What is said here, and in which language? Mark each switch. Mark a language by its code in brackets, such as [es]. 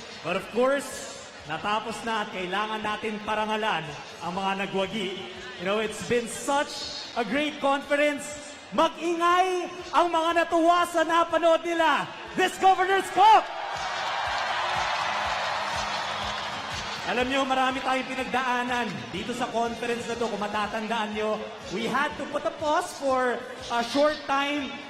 [en] But of course, [tl] natapos na at kailangan natin parangalan ang mga nagwagi. [en] You know, it's been such a great conference. [tl] Mag-ingay ang mga natuwa sa napanood nila. [en] This Governors Cup! [tl] Alam nyo, marami tayong pinagdaanan dito sa conference na to. Kung matatandaan nyo, [en] we had to put a pause for a short time.